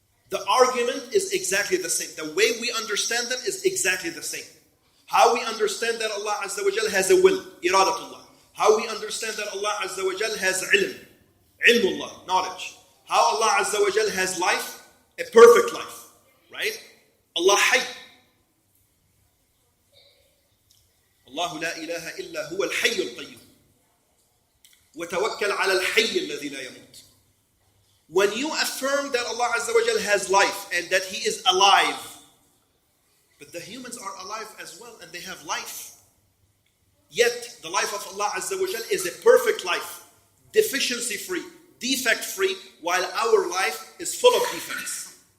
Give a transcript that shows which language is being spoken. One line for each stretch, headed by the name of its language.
English: The argument is exactly the same. The way we understand them is exactly the same. How we understand that Allah Azza wa Jal has a will, iradatullah. How we understand that Allah Azza wa Jal has ilm, ilmullah, knowledge. How Allah Azza wa Jal has life, a perfect life. Right? Allah Hayy.
Arabic: الله لا إله إلا هو الحي القيوم وتوكل على الحي الذي لا يموت.
English: When you affirm that Allah Azza wa Jal has life and that He is alive, but the humans are alive as well and they have life, yet the life of Allah Azza wa Jal is a perfect life, deficiency free, defect free, while our life is full of defects.